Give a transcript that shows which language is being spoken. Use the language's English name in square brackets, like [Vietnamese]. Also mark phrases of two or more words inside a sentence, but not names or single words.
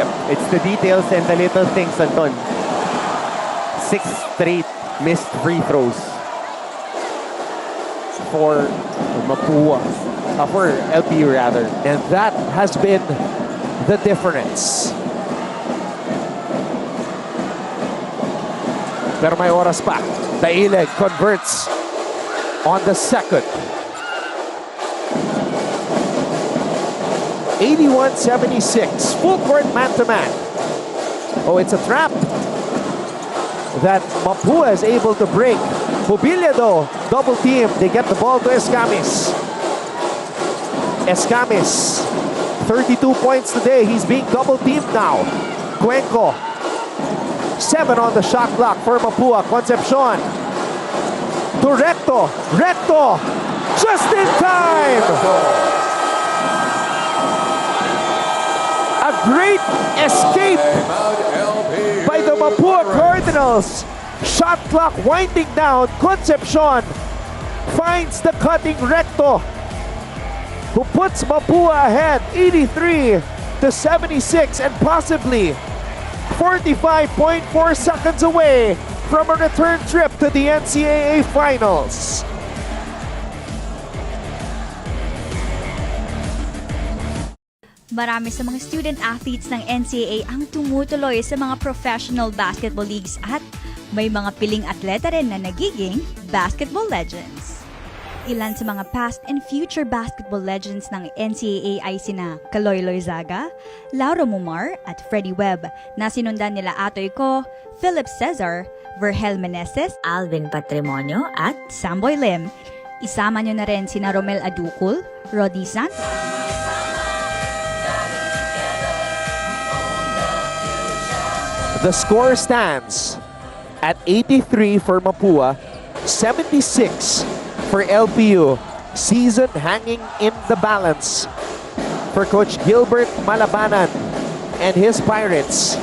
[English] It's the details and the little things, Anton. 6 straight missed free throws for Mapúa, for LPU rather. And that has been the difference. [Filipino] Pero may oras pa. [English] Daileg converts on the second. 81-76. Full court man-to-man. Oh, it's a trap that Mapúa is able to break. Hubilia, though, double team. They get the ball to Escames. Escames, 32 points today. He's being double teamed now. Cuenco, 7 on the shot clock for Mapúa. Concepcion to Recto. Recto, just in time. A great escape by the Mapúa Cardinals. Shot clock winding down. Concepcion finds the cutting Recto, who puts Mapúa ahead 83-76 and possibly 45.4 seconds away from a return trip to the NCAA Finals. [Filipino] Marami sa mga [English] student athletes [Filipino] ng NCAA ang tumutuloy sa mga [English] professional basketball leagues [Filipino] at may mga piling atleta rin na nagiging [English] basketball legends. [Filipino] Ilan sa mga [English] past and future basketball legends [Filipino] ng NCAA ay sina Kaloy Loizaga, Lauro Mumar at Freddie Webb na sinundan nila Atoy Ko, Philip Cesar, Vergel Meneses, Alvin Patrimonio at Samboy Lim. Isama nyo na rin sina Romel Aducul, Rodi Santos, [English] The score stands at 83 for Mapua, 76 for LPU. Season hanging in the balance for Coach Gilbert Malabanan and his Pirates.